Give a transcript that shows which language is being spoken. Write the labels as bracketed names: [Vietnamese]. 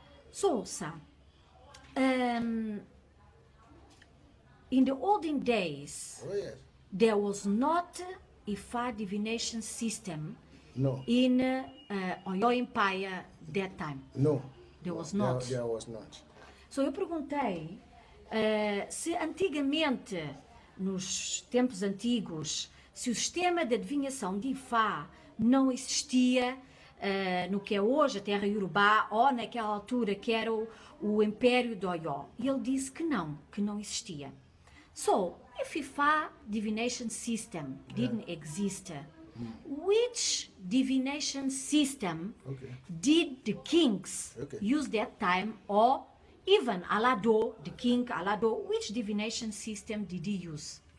[English] So, sir, in the olden days, there was not Ifa divination system in Oyo Empire that time. No. There was not. There was not. [Portuguese] So, eu perguntei se antigamente, nos tempos antigos, se o sistema de adivinhação de Ifá não existia no que é hoje a terra Yorubá, ou naquela altura que era o Império de Oyo. E ele disse que não existia. [English] So, if Ifá divination system didn't exist, which divination system did the kings use that time, or even Alado, the king Alado, which divination system did he use?